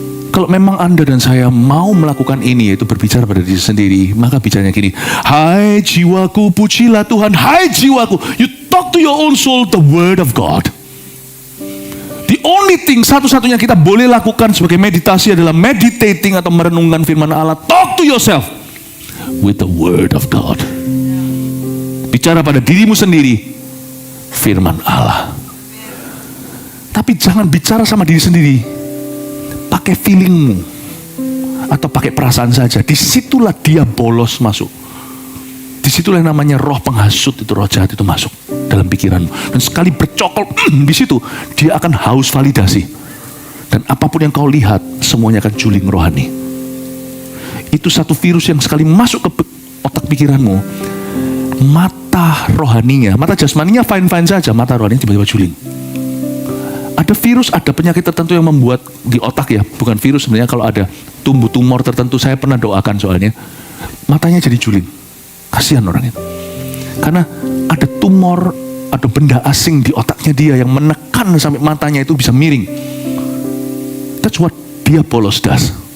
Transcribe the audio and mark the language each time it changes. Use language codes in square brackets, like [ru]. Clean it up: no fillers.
[id] Kalau memang Anda dan saya mau melakukan ini, yaitu berbicara pada diri sendiri, maka bicaranya gini, hai jiwaku, pujilah Tuhan. Hai jiwaku, [en] you talk to your own soul the word of God. The only thing, [id] satu-satunya kita boleh lakukan sebagai meditasi adalah meditating atau merenungkan firman Allah. [en] Talk to yourself with the word of God. [id] Bicara pada dirimu sendiri firman Allah. Tapi jangan bicara sama diri sendiri pakai feelingmu atau pakai perasaan saja. Disitulah dia bolos masuk. Disitulah yang namanya roh penghasut itu, roh jahat itu masuk dalam pikiranmu. Dan sekali bercokol di situ, dia akan haus validasi. Dan apapun yang kau lihat, semuanya akan juling rohani. Itu satu virus yang sekali masuk ke otak pikiranmu, mata rohaninya, mata jasmaninya fine-fine saja, mata rohaninya tiba-tiba juling. Ada virus, ada penyakit tertentu yang membuat di otak ya, bukan virus sebenarnya, kalau ada tumbuh tumor tertentu, saya pernah doakan soalnya, matanya jadi juling. Kasihan orang itu. Karena ada tumor, ada benda asing di otaknya dia yang menekan sampai matanya itu bisa miring. [en] That's what diabolos does.